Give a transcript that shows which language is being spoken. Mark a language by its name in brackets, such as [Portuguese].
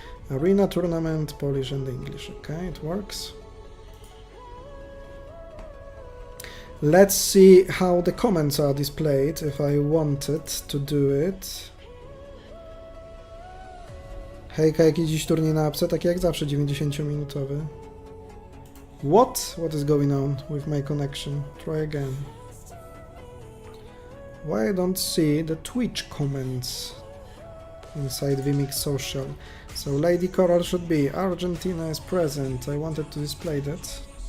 [English] Arena tournament, Polish and English, okay, it works. Let's see how the comments are displayed if I wanted to do it. [Polish] Hejka, jakiś dziś turniej na apce, tak jak zawsze 90-minutowy. [English] What is going on with my connection? Try again. Why I don't see the Twitch comments inside vMix Social? So Lady Coral should be Argentina is present. I wanted to display that.